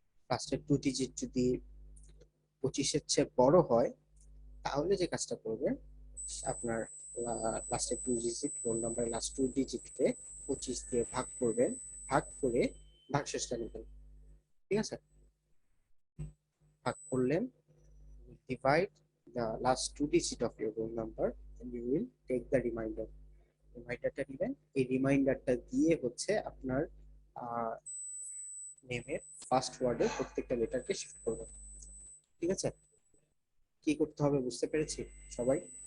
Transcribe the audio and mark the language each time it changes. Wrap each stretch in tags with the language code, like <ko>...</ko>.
<bn>লাস্টের 2 ডিজিট যদি 25-এর চেয়ে বড় হয়, তাহলে যে কাজটা করবেন, আপনার লাস্টের 2 ডিজিট রোল নাম্বারের লাস্ট 2 ডিজিটকে 25 দিয়ে ভাগ করবেন, ভাগ করে ভাগশেষটা নেবেন। ঠিক আছে, ভাগ করলেন,</bn> <en>divide the last 2 digit of your roll number and you will take the remainder.</en> <bn>রিমাইন্ডারটা নেবেন, এই রিমাইন্ডারটা দিয়ে হচ্ছে আপনার নেমের ফার্স্ট ওয়ার্ডে প্রত্যেকটা লেটারকে শিফট করবেন। ঠিক আছে, কি করতে হবে বুঝতে পেরেছি সবাই?</bn>